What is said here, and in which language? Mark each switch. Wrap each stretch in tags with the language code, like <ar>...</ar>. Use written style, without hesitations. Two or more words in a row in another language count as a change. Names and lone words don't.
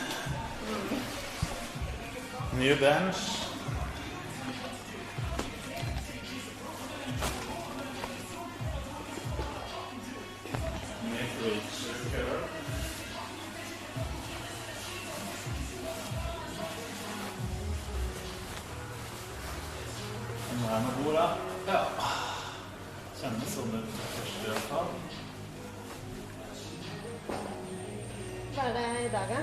<no>Ny bench. Ny</no> <en>creature cover.</en> <no>Den her med bordet. Ja. Kjennes sånn ut først i hvert fall. Hva er det i dag, da?</no>